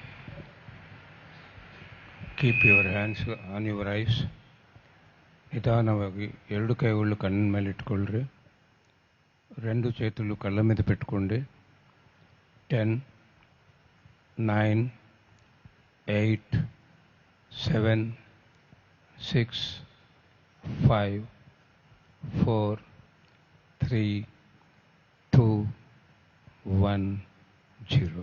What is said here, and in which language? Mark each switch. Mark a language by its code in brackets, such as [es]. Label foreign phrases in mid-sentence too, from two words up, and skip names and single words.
[en] Keep your hands on your eyes. [kn] ನಿಧಾನವಾಗಿ 2 ಕೈಗಳು ಕಣ್ಣಿನ ಮೇಲೆ ಇಟ್ಕೊಳ್ರಿ. [te] 2 చేతులు ಕళ్ళ మీద పెట్టుకోండి. 10, 9, 8, 7, 6, 5, 4, 3, 2, 1, 0.